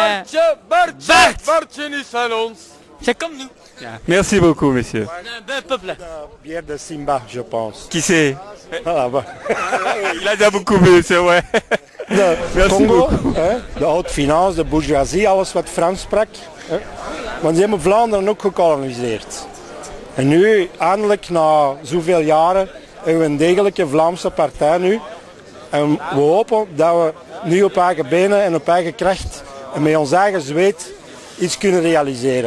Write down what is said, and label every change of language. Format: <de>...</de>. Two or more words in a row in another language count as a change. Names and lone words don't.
<fr>Bart, c'est comme nous. Merci beaucoup, monsieur. On est un bon peuple. Bière de Simba, je pense. Qui c'est? Ah, bah. Il a déjà beaucoup bu, c'est vrai.</fr> <nl>De</nl> <fr>Merci</fr> <nl>Congo,</nl> <fr>beaucoup. de haute finance, de bourgeoisie,</fr> <nl>alles wat Frans sprak. Want die hebben Vlaanderen ook gekoloniseerd. En nu, eindelijk na zoveel jaren, hebben we een degelijke Vlaamse partij nu. En we hopen dat we nu op eigen benen en op eigen kracht en met ons eigen zweet iets kunnen realiseren.</nl>